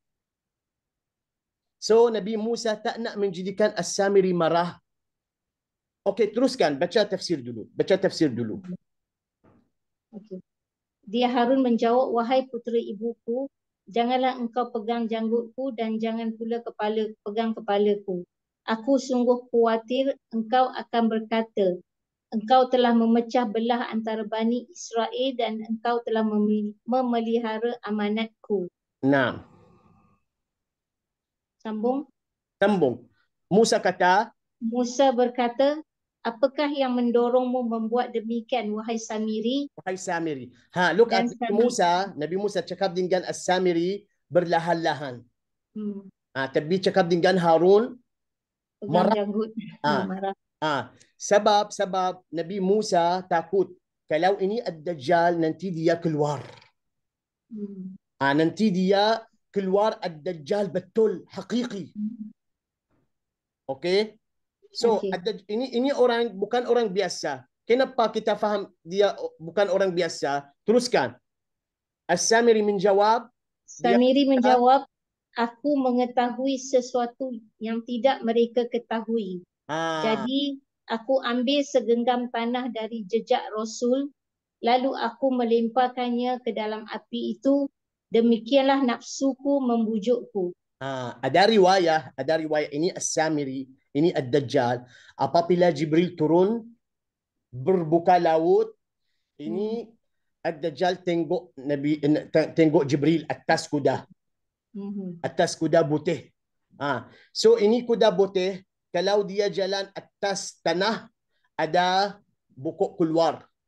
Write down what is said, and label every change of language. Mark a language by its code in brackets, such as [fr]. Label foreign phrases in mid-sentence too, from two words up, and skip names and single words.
[ms] So Nabi Musa tak nak menjadikan As-Samiri marah. Okey, teruskan. Baca tafsir dulu. Okay. Dia Harun menjawab, wahai putera ibuku, janganlah engkau pegang janggutku dan jangan pula pegang kepalaku. Aku sungguh khawatir engkau akan berkata, engkau telah memecah belah antara Bani Israel dan engkau telah memelihara amanatku. Naam. Sambung. Musa berkata, apakah yang mendorongmu membuat demikian, wahai Samiri? wahai Samiri. [en] Look at [ms] Nabi Musa cakap dengan As-Samiri berlahan-lahan. Tapi cakap dengan Harun pegang janggut. Marah. Sebab Nabi Musa takut kalau ini ad-Dajjal nanti dia keluar. Nanti dia keluar ad-Dajjal betul, hakiki. Okey? So, ini orang bukan orang biasa. Kenapa kita faham dia bukan orang biasa? Teruskan. As-Samiri menjawab, aku mengetahui sesuatu yang tidak mereka ketahui. Jadi, aku ambil segenggam tanah dari jejak Rasul, lalu aku melemparkannya ke dalam api itu. Demikianlah nafsuku membujukku. Ada riwayat ini As-Samiri, ini ad-Dajjal. Apabila Jibril turun berbuka laut, ini ad-Dajjal tengok Jibril atas kuda. Atas kuda putih. So ini kuda putih, kalau dia jalan atas tanah, ada bukuk keluar.